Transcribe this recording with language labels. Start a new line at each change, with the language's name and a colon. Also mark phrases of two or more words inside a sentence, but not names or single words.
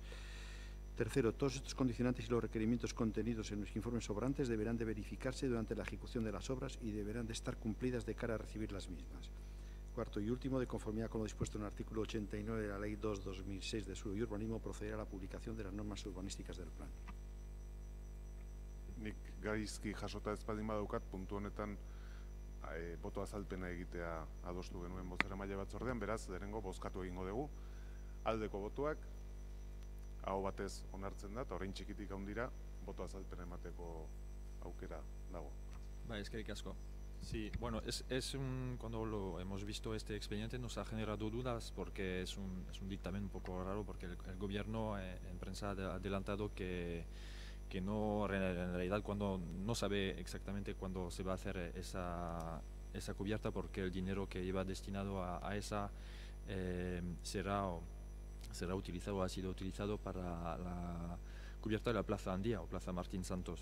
Spanish: Tercero, todos estos condicionantes y los requerimientos contenidos en los informes sobrantes deberán de verificarse durante la ejecución de las obras y deberán de estar cumplidas de cara a recibir las mismas. Cuarto y último, de conformidad con lo dispuesto en el artículo 89 de la Ley 2/2006 de Suelo y Urbanismo, procederá a la publicación de las normas urbanísticas del plan.
Basque: Nik gaizki jasota ez baldin badaukat, puntu honetan boto azalpena egitea adostu genuen bozeramaile batzordean, beraz, lehenengo bozkatu egingo dugu. Aldeko botuak, aho batez onartzen da, eta orain txikitik handira, boto azalpena emateko aukera dago. Eskerrik asko.
Spanish: Sí, bueno, cuando lo hemos visto este expediente nos ha generado dudas porque es un dictamen un poco raro porque el gobierno en prensa ha adelantado que no, en realidad cuando no sabe exactamente cuándo se va a hacer esa cubierta porque el dinero que iba destinado a esa será utilizado o ha sido utilizado para la cubierta de la Plaza Andía o Plaza Martín Santos.